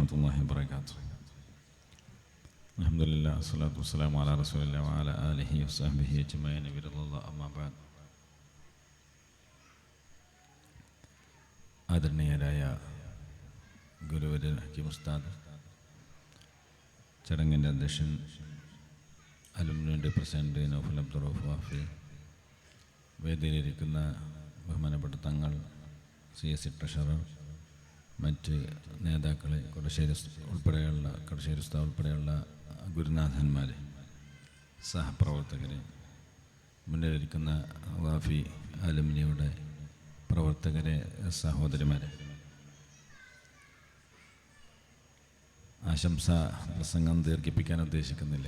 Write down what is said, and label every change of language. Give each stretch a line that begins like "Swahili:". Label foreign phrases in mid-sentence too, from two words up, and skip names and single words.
Arabic: الله وبركاته. الحمد لله والصلاة والسلام على رسول الله وعلى آله وصحبه أجمعين برضا الله. أما بعد.
Malayalam: ആദരണീയരായ ഗുരുവര്യൻ ഹക്കീം ഉസ്താദ്, ചടങ്ങിൻ്റെ അധ്യക്ഷൻ അലുമിനിയുടെ പ്രസിഡന്റ് നൗഫൽ അബ്ദുൾ റഊഫ് വാഫി, വേദിയിലിരിക്കുന്ന ബഹുമാനപ്പെട്ട തങ്ങൾ, CSC ട്രഷറർ, മറ്റ് നേതാക്കളെ, കൊടശ്ശേരി ഉസ്താദ് ഉൾപ്പെടെയുള്ള ഗുരുനാഥന്മാർ, സഹപ്രവർത്തകരെ, മുന്നിലിരിക്കുന്ന വാഫി അലുമിനിയുടെ പ്രവർത്തകരെ, സഹോദരിമാരെ, ആശംസ പ്രസംഗം ദീർഘിപ്പിക്കാൻ ഉദ്ദേശിക്കുന്നില്ല.